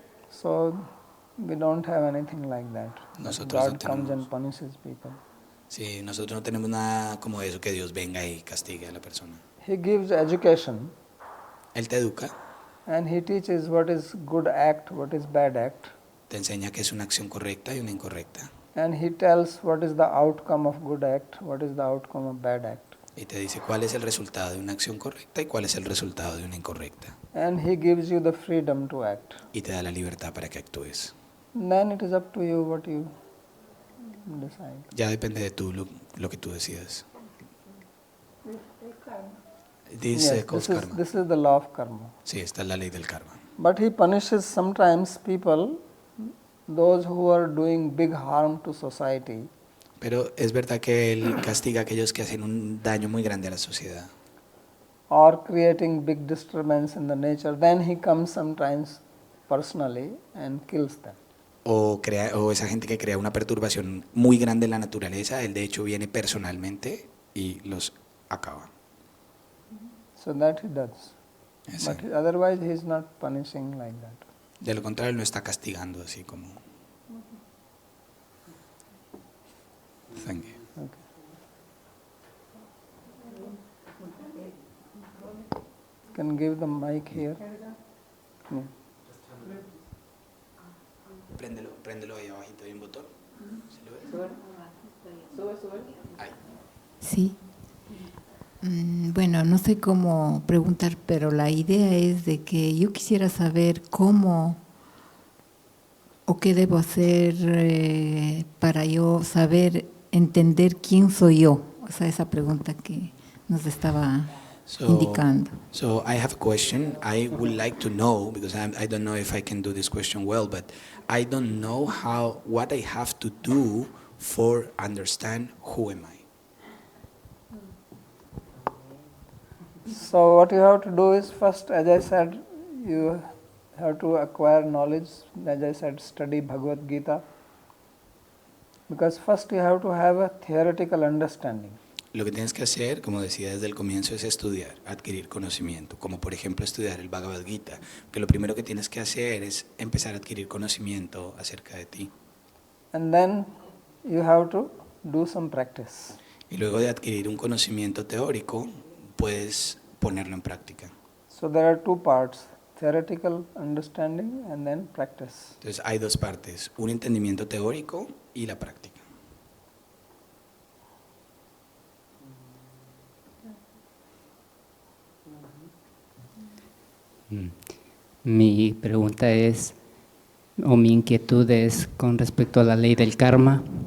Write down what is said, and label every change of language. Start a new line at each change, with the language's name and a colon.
English: So we don't have anything like that.
Spanish: Nosotros no
English: God comes
Spanish: tenemos.
English: and punishes people.
Spanish: Sí, nosotros no tenemos nada como eso, que Dios venga y castigue a la persona.
English: He gives education
Spanish: Él te educa,
English: and he teaches what is good act, what is bad act,
Spanish: te enseña que es una acción correcta y una incorrecta.
English: and he tells what is the outcome of good act, what is the outcome of bad act.
Spanish: Y te dice cuál es el resultado de una acción correcta y cuál es el resultado de una incorrecta.
English: And he gives you the freedom to act.
Spanish: Y te da la libertad para que actúes.
English: Then it is up to you what you decide.
Spanish: Ya depende de tú lo que tú decidas.
English: This Yes, calls this is, karma. this is the law of karma.
Spanish: Sí, esta es la ley del karma.
English: But he punishes sometimes people, those who are doing big harm to society.
Spanish: Pero es verdad que Él castiga a aquellos que hacen un daño muy grande a la sociedad.
English: Or creating big disturbance in the nature, then he comes sometimes personally and kills them.
Spanish: O esa gente que crea una perturbación muy grande en la naturaleza, Él de hecho viene personalmente y los acaba.
English: So that he does.
Spanish: Ese.
English: But otherwise he is not punishing like that.
Spanish: De lo contrario, Él no está castigando así como...
English: Thank you. Okay. Can give the mic here. Yeah.
Spanish: Préndelo ahí abajito, hay un botón. ¿Sí lo ves? Sube. Ahí. Sí. Bueno, no sé cómo preguntar, pero la idea es de que yo quisiera saber cómo o qué debo hacer para yo saber entender quién soy yo. O sea, esa pregunta que nos estaba indicando.
English: So I have a question. I would like to know, because I don't know if I can do this question well, but I don't know what I have to do for understand who am I. So what you have to do is first, as I said, you have to acquire knowledge. As I said, study Bhagavad Gita. Because first you have to have a theoretical understanding.
Spanish: Lo que tienes que hacer, como decía desde el comienzo, es estudiar, adquirir conocimiento, como por ejemplo estudiar el Bhagavad Gita, que lo primero que tienes que hacer es empezar a adquirir conocimiento acerca de ti.
English: And then you have to do some practice.
Spanish: Y luego de adquirir un conocimiento teórico, puedes ponerlo en práctica.
English: So there are two parts, theoretical understanding and then practice.
Spanish: Entonces hay dos partes, un entendimiento teórico y la práctica. Mi pregunta es, o mi inquietud es con respecto a la ley del karma.